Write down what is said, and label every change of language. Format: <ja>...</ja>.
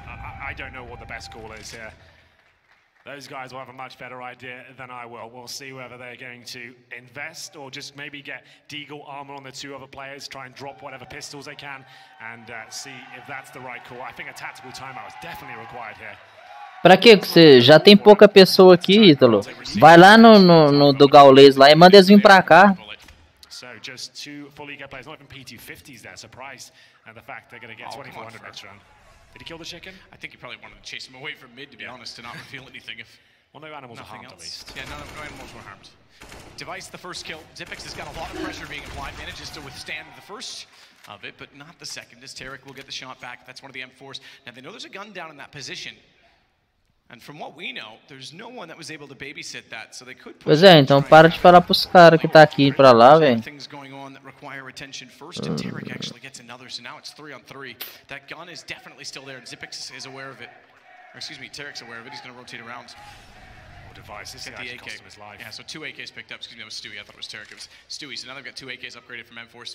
<en>I don't know what the best call is here. Those guys will have a much better idea than I will. We'll see whether they're going to invest or just maybe get Deagle armor on the 2 other players, try and drop whatever pistols they can, and see if that's the right call. I think a tactical timeout is definitely required here.</en> <pt>Pra que você já tem pouca pessoa aqui, Ítalo? Vai lá no do Gaules lá e manda eles vir pra cá.</pt> <en>So just 2 fully get players, not even P250s there. Surprised at the fact they're going to get 2,400 next round. Did he kill the chicken? I think he probably wanted to chase him away from mid, to be honest, to not reveal anything. If well, no animals are harmed at least. Yeah, no animals were harmed. Device the first kill. Zippix has got a lot of pressure being applied. Manages to withstand the first of it, but not the second. As Tarek will get the shot back. That's one of the M4s. Now they know there's a gun down in that position. And from what we know, there's no one that was able to babysit that, so they could.</en> <pt>Pois é, então para de falar pros caras que tá aqui pra lá, velho.</pt> <en>Things going on that require attention first, and Tarek actually gets another, so now it's 3 on 3. That gun is definitely still there, and Zippix is aware of it. Or excuse me, Tarek's aware of it. He's going to rotate around. Devices get the AK. Yeah, so 2 AKs picked up. Excuse me, that was Stewie. I thought it was Tarek. It was Stewie. So now they've got 2 AKs upgraded from M4.</en>